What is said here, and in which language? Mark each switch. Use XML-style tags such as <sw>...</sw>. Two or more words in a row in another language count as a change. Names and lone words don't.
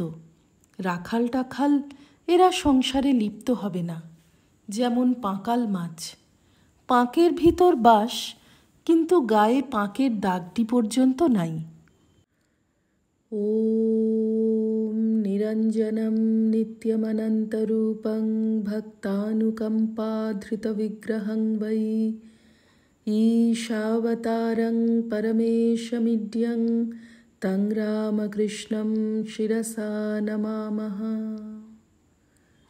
<bn>রাখাল টাখাল এরা সংসারে লিপ্ত হবে না। যেমন পাঁকাল মাছ, পাঁকের ভিতর বাস, কিন্তু গায়ে পাঁকের দাগটি পর্যন্ত নাই।</bn> <sa>ওম নিরা निरञ्जनं नित्यमनन्तरूपं भक्तानुकम्पाधृतविग्रहं वै ईशावतारं परमेशमिड्यं तं रामकृष्णं शिरसा नमामः।</sa>